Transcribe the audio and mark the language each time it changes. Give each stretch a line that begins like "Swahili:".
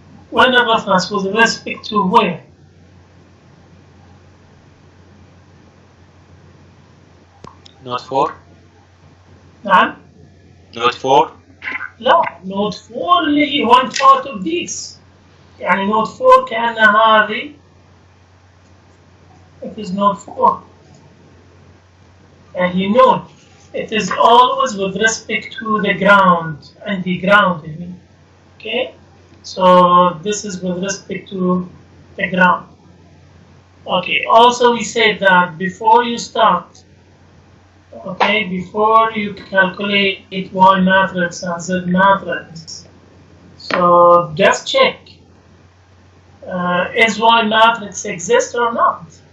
English: When the reference with respect to where? Node 4.
Arabic: نعم.
English: Node 4. لا, node 4
Arabic: اللي هي
English: one part of this.
Arabic: يعني node 4 كأنها هذه.
English: It is node 4. And you know, it is always with respect to the ground and the ground. Okay. So this is with respect to the ground. Okay, also we said that before you start, okay, before you calculate Y matrix and Z matrix, so just check, is Y matrix exist or not?